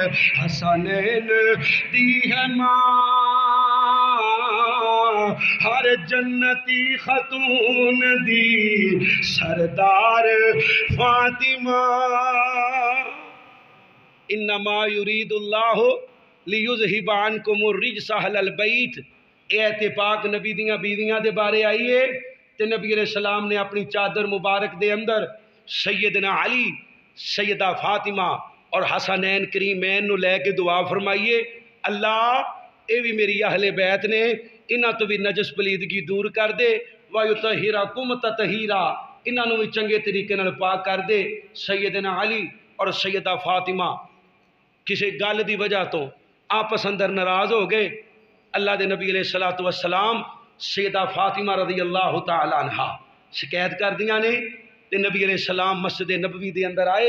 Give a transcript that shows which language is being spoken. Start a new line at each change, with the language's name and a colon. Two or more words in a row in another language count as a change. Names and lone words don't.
Punjabi: حسنین دی ہے ماں ہر جنتی خاتون دی سردار فاطمہ.
Arabic: انما یرید اللہ لیذہب عنکم الرجس اہل البیت.
Punjabi: ایت پاک نبی دیاں بیویاں دے بارے آئیے تے نبی
Arabic: علیہ السلام
Punjabi: نے اپنی چادر مبارک دے اندر سیدنا علی سیدہ فاطمہ اور حسنین کریمین نو لے کے دعا فرمائیے اللہ اے بھی میری اہل بیت نے انہاں تو بھی نجس پلیدگی دور کر دے
Arabic: وَيُطَهِّرَكُمْ تَطْهِيرًا
Punjabi: انہاں نو بھی چنگے طریقے نال پاک کر دے. سیدنا علی اور سیدہ فاطمہ کسی گل دی وجہ تو آپس اندر ناراض ہو گئے. اللہ دے نبی
Arabic: علیہ الصلوۃ والسلام
Punjabi: سیدہ فاطمہ
Arabic: رضی اللہ تعالی عنہ
Punjabi: شکایت کر دیاں نے تے نبی
Arabic: علیہ السلام
Punjabi: مسجد نبوی دے اندر آئے.